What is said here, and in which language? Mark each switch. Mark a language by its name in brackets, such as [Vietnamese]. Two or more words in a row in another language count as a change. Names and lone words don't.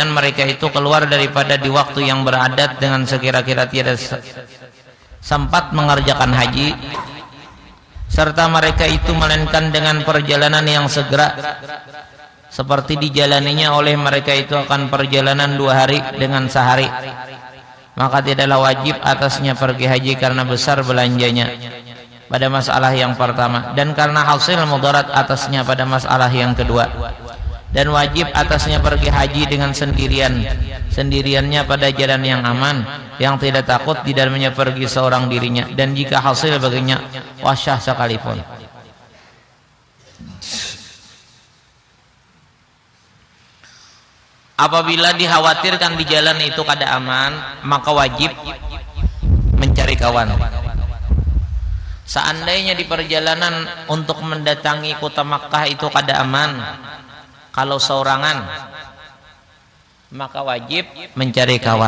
[Indonesian] mereka itu keluar daripada di waktu yang beradat dengan sekira-kira tiada sempat mengerjakan haji, serta mereka itu melainkan dengan perjalanan yang segera, seperti dijalaninya oleh mereka itu akan perjalanan 2 hari dengan sehari, maka tidaklah wajib atasnya pergi haji karena besar belanjanya pada masalah yang pertama, dan karena hasil mudarat atasnya pada masalah yang kedua. Dan wajib atasnya pergi haji dengan sendiriannya pada jalan yang aman, yang tidak takut di dalamnya pergi seorang dirinya, dan jika hasil baginya wasyah sekalipun. Apabila dikhawatirkan di jalan itu kada aman, maka wajib mencari kawan. Seandainya di perjalanan untuk mendatangi kota Makkah itu kada aman, kalau seorangan, maka wajib mencari kawan.